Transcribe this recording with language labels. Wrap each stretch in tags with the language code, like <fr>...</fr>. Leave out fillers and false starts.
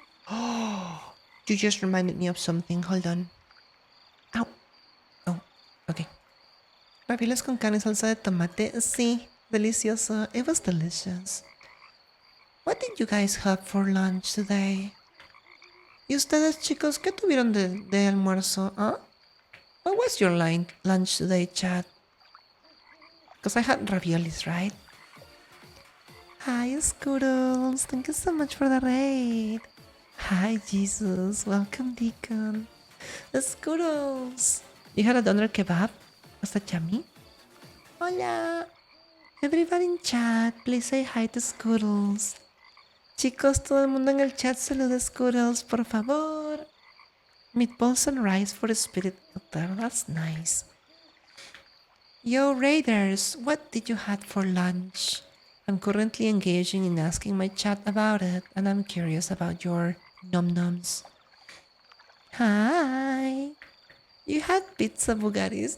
<en>Oh, you just reminded me of something. Hold on. Ow. Oh, okay.</en> <es>Ravioles con carne y salsa de tomate. Sí, delicioso.</es> <en>It was delicious. What did you guys have for lunch today?</en> <es>¿Y ustedes, chicos, qué tuvieron de almuerzo? Huh?</es> <en>What was your lunch today, chat? Because I had raviolis, right? Hi, Scoodles. Thank you so much for the raid. Hi, Jesus. Welcome, Deacon. Scoodles. You had a doner kebab? Was that yummy?</en> <es>Hola.</es> <en>Everybody in chat, please say hi to Scoodles.</en> <es>Chicos, todo el mundo en el chat saluda a Scoodles, por favor.</es> <en>Meatballs and rice for the spirit doctor. That's nice. Yo, Raiders, what did you have for lunch? I'm currently engaging in asking my chat about it, and I'm curious about your nom-noms. Hi. You had pizza, Bugattis.</en>